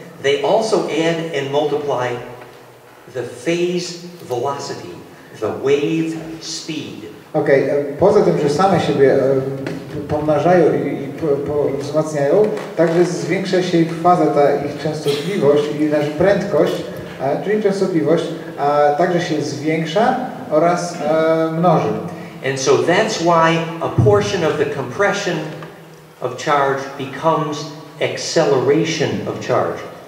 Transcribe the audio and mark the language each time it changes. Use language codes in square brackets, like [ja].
[en] they also add and multiply the phase velocity, the wave speed. [pl] Poza tym, że same siebie pomnażają i wzmacniają, także zwiększa się ich faza, ta ich częstotliwość i nasza prędkość, czyli częstotliwość, także się zwiększa oraz mnoży. [en] And so that's why a portion of the compression of charge becomes acceleration of charge.